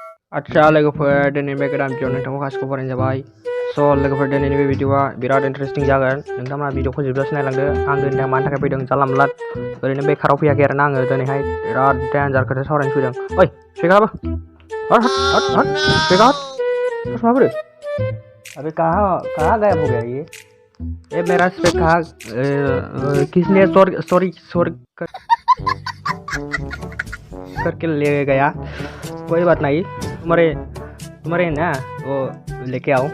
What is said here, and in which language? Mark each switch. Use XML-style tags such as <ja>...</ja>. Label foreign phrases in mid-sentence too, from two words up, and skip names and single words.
<brx>आच्छा लोगोफोर दिनै बे गोदान भिडिअ नोंथांखौ गासिखौबो बरायनाय जाबाय। स' लोगोफोर दिनैनि बे भिडिअआ बिराद इन्टारेस्टिं जागोन। नोंथाङा भिडिअखौ जोबजासिम नायलांदो। आं दिनै मानि थाखाय फैदों जानला मोनला ओरैनो बेकाराव फैयाखै आरोना आङो दिनैहाय बिराद डेन्जार खोथा सावरायनो फैदों।</brx> <hi>ओइ स्पिकाराबो हट हट हट स्पिकार हट कहाँ पर अबे कहाँ गायब हो गया ये मेरा स्पीकर किसने सॉरी करके ले गया। कोई बात नहीं, तुम्हारे ना वो लेके आओ।</hi>